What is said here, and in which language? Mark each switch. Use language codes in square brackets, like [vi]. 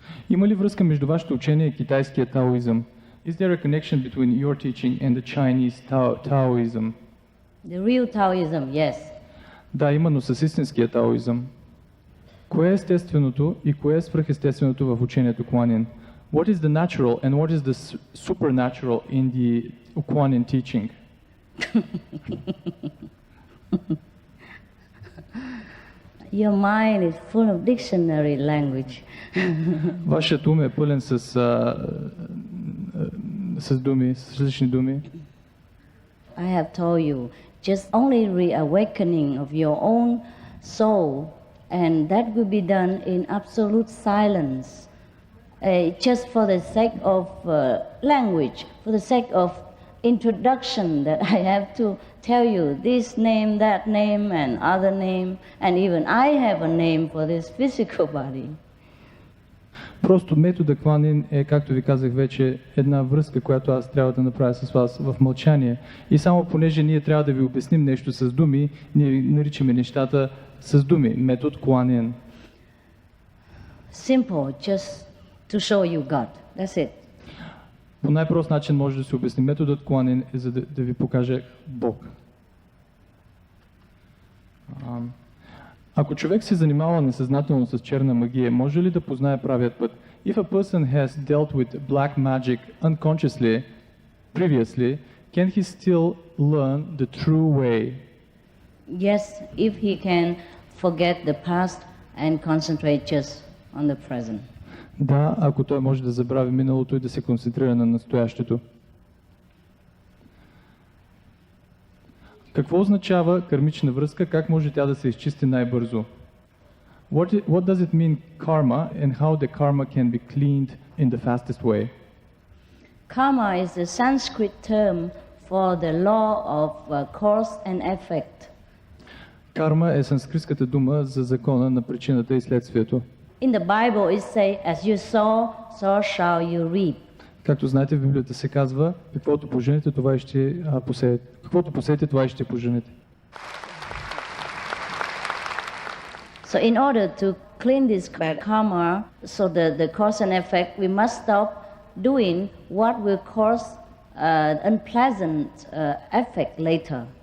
[bg] Има ли връзка между вашето учение и китайския таоизъм? [en] Is there a connection between your teaching and the Chinese Taoism? The real Taoism, yes. [bg] Да, именно с истинския таоизъм. Кое е естественото и кое е свръхестественото в учението Kuan-Yin? [en] What is the natural and what is the supernatural in the Kuan-Yin teaching? Your mind is full of dictionary language. [bg] Вашият ум е пълен с с думи, с различни думи. [en] I have told you, just only reawakening of your own soul, and that will be done in absolute silence, just for the sake of language, for the sake of introduction, that I have to tell you this name, that name, and other name, and even I have a name for this physical body. [bg] Просто метода Куан е, както ви казах вече, една връзка, която аз трябва да направя с вас в мълчание. И само понеже ние трябва да ви обясним нещо с думи, ние наричаме нещата с думи. Метод Куан. [en] Simple, just to show you God. That's it. [bg] По най-прост начин може да се обясни. Методът Куан е за да ви покаже Бог. Ако човек се занимава несъзнателно с черна магия, може ли да познае правият път? [en] If a person has dealt with black magic unconsciously previously, can he still learn the true way? Yes, if he can forget the past and concentrate just on the present. [bg] Да, ако той може да забрави миналото и да се концентрира на настоящето. Какво означава кармична връзка? Как може тя да се изчисти най-бързо? [en] What does it mean karma and how the karma can be cleaned in the fastest way? Karma is a Sanskrit term for the law of cause and effect. [bg] Карма е санскритската дума за закона на причината и следствието. [en] In the Bible it says, as you sow, so shall you reap. [bg] Както знаете, в Библията се казва, каквото поженете, това и ще посеете. Каквото посеете, това и ще поженете. [en] So in order to clean this karma, so the cause and effect, we must stop doing what will cause unpleasant effect later.